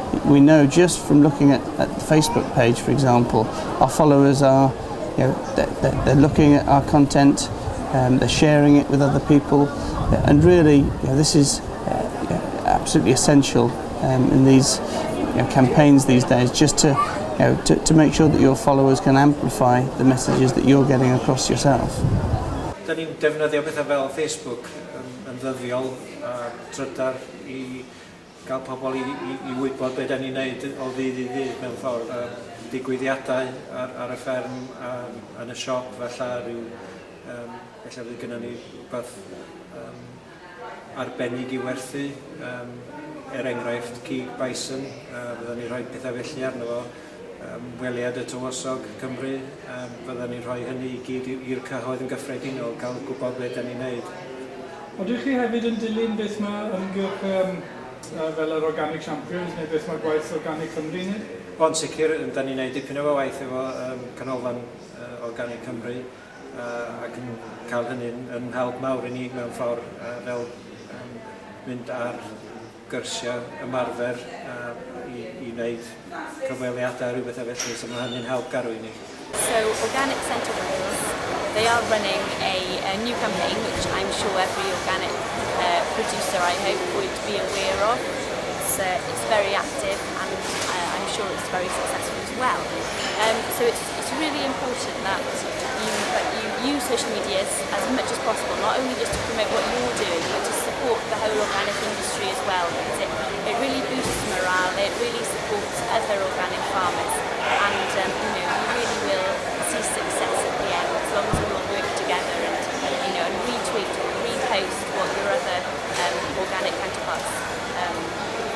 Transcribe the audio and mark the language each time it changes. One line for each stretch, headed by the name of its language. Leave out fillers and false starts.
English: We know just from looking at the Facebook page, for example, our followers are, they're looking at our content, they're sharing it with other people, and really, this is absolutely essential in these campaigns these days, just to make sure that your followers can amplify the messages that you're getting across yourself.
Welsh: Da ni'n defnyddio pethau fel Facebook yn ddyddiol a trydar i gael pobl i wybod beth da ni'n neud o ddydd i ddydd mewn ffordd. Digwyddiadau ar y fferm, yn y siop, felly fydd gennym ni rhywbeth arbennig i werthu. Enghraifft cig bison, byddwn ni'n rhoi pethau felly arno fo. Weliad y tywysog Cymru, byddwn ni'n rhoi hynny i gyd i'r cyhoedd yn gyffredinol, gael gwybod beth da ni'n neud. Odych chi hefyd yn dilyn beth mae ymgyrch fel yr Organic Champions, neu beth mae gwaith Organic Cymru yn? O'n sicr, da ni'n neud dipyn o waith efo canolfan Organic Cymru, ac yn cael hynny yn help mawr i ni mewn ffordd fel mynd ar gyrsiau ymarfer i wneud cyfweliadau rhywbeth o felly, so mae hynny'n help garw i ni.
English: So Organic Centre Wales, they are running a new campaign which I'm sure every organic producer I hope would be aware of. So it's very active, and I'm sure it's very successful as well. So it's really important that you use social media as much as possible, not only just to promote what you're doing, but to support the whole organic industry as well, because it really boosts morale, it really supports other organic farmers, and you really will see success at the end as long as we all work together and retweet or repost what your other organic counterparts.